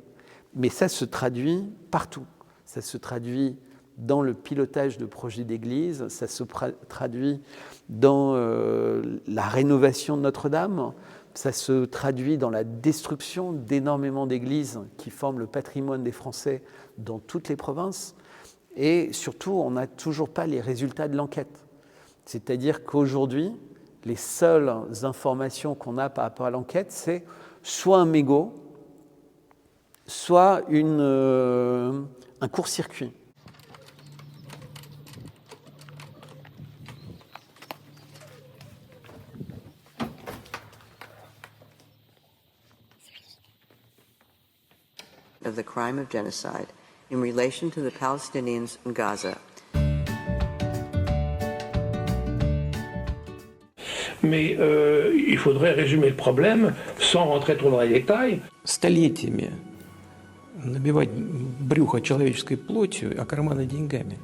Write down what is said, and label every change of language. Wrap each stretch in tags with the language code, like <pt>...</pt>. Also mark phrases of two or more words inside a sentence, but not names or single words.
<fr>Mais ça se traduit partout. Ça se traduit dans le pilotage de projets d'église, ça se traduit dans la rénovation de Notre-Dame, ça se traduit dans la destruction d'énormément d'églises qui forment le patrimoine des Français dans toutes les provinces. Et surtout, on n'a toujours pas les résultats de l'enquête. C'est-à-dire qu'aujourd'hui, les seules informations qu'on a par rapport à l'enquête, c'est soit un mégot, soit un court-circuit.</fr> <en>Of the crime of genocide in relation to the Palestinians in Gaza.</en> <fr>Mais il faudrait résumer le problème sans rentrer trop dans les détails.</fr> <ru>Столетиями набивать брюхо человеческой плотью, а карманы деньгами.</ru>